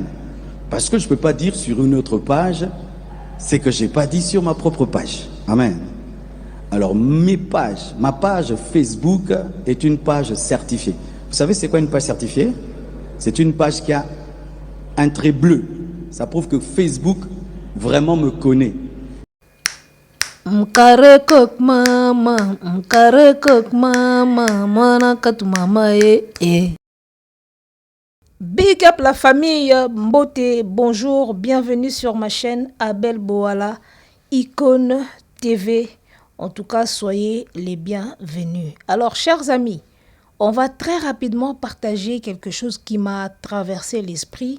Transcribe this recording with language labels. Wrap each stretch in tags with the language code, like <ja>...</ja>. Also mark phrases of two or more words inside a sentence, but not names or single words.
<fr>Parce que je ne peux pas dire sur une autre page, c'est que je n'ai pas dit sur ma propre page. Amen. Alors mes pages, ma page Facebook est une page certifiée. Vous savez c'est quoi une page certifiée? C'est une page qui a un trait bleu. Ça prouve que Facebook vraiment me connaît. Mkarekok mama, mkarekok mama, manakat mama Big up la famille Mbote, bonjour, bienvenue sur ma chaîne Abel Boala, Icône TV. En tout cas, soyez les bienvenus. Alors, chers amis, on va très rapidement partager quelque chose qui m'a traversé l'esprit.</fr>